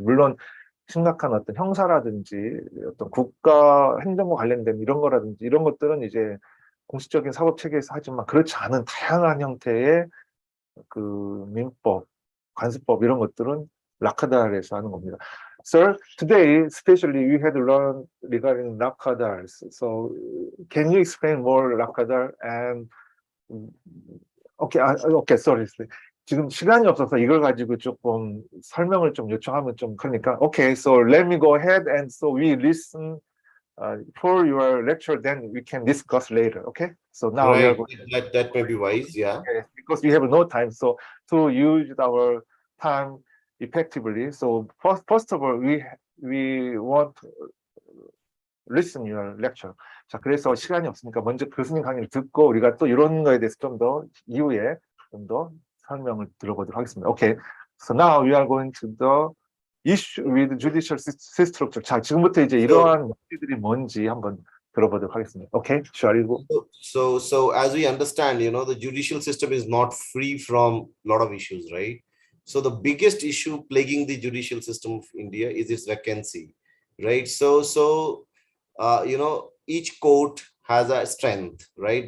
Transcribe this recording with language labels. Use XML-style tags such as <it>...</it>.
<ko>물론 심각한 어떤 형사라든지 어떤 국가 행정과 관련된 이런 거라든지 이런 것들은 이제 공식적인 사법 체계에서 하지만 그렇지 않은 다양한 형태의 그 민법, 관습법 이런 것들은 라카달에서 하는 겁니다.</ko> <en>Sir, today especially we had learned regarding lakadars. So can you explain more lakadar and okay, sorry.</en> <ko>지금 시간이 없어서 이걸 가지고 조금 설명을 좀 요청하면 좀 그러니까</ko> <en>okay, so let me go ahead and so we listen for your lecture, then we can discuss later. Okay, so now we are Right, going that may be wise, yeah. because we have no time. So to use our time effectively, so first of all, we want to listen your lecture.</en> <ko>자, 그래서 시간이 없으니까 먼저 교수님 강의를 듣고 우리가 또 이런 거에 대해서 좀 더 이후에 좀 더 설명을 들어보도록 하겠습니다.</ko> <en>Okay, so now we are going to the issue with judicial system structure.</en> <ko>자, 지금부터 이제 이러한 문제들이 뭔지 한번 들어보도록 하겠습니다.</ko> <en>Okay, shall we go? So as we understand, the judicial system is not free from a lot of issues, right? So the biggest issue plaguing the judicial system of India is its vacancy, right? So each court has a strength, right?</en>